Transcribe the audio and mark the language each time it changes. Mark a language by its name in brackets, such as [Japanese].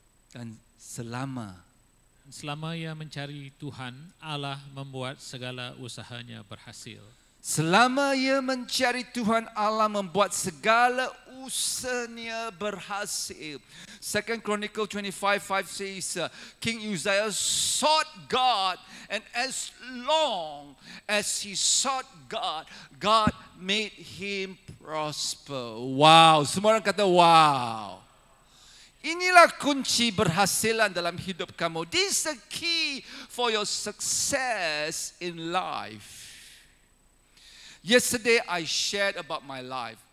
[Malay] Dan selama ia mencari Tuhan, Allah membuat segala usahanya berhasil. Selama ia mencari Tuhan, Allah membuat segala usahanya berhasil. [English] 2 Chronicle 25:5 says, King Uzziah sought God, and as long as he sought God, God made him prosper. Wow, [Malay] semua orang kata wow. Inilah kunci berhasilan dalam hidup kamu. [English] This is the key for your success in life. Yesterday I shared about my life.